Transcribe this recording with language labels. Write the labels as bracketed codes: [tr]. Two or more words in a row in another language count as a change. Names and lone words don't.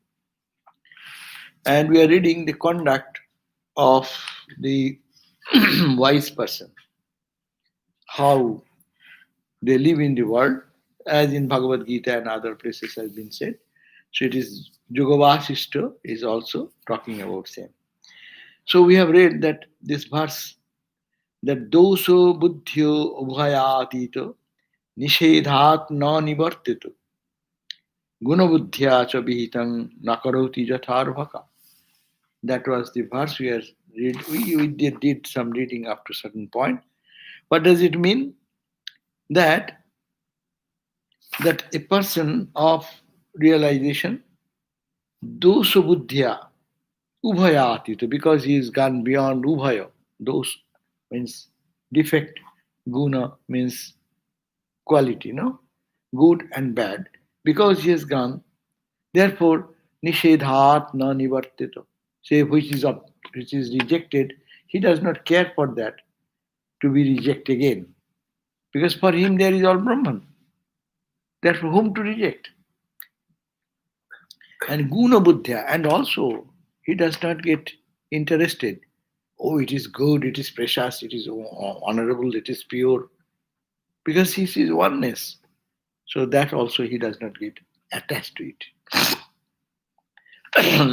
[en] And we are reading the conduct of the wise person, how they live in the world, as in Bhagavad Gita and other places has been said. So it is Yoga Vasishtha is also talking about same. So we have read that this verse, that [sa] दोषो बुद्ध्यो उभयातीतो निषेधात् न निवर्तितो गुणबुद्ध्या च विहितम् नकरोति जठरवक. [en] That was the verse we are read. We did some reading up to a certain point. What does it mean? That a person of realization, [sa] दोष बुद्ध्या, उभयातीत, [en] because he is gone beyond ubhaya. Dos means defect, guna means quality, no? Good and bad. Because he has gone, therefore, [sa] निषेधात् न निवर्तितो. [en] Say which is rejected, he does not care for that to be rejected again. Because for him there is all Brahman. Therefore, whom to reject? [sa] And गुण बुद्ध्या, [en] and also he does not get interested. Oh, it is good, it is precious, it is honorable, it is pure. Because he sees oneness. So that also he does not get attached to it.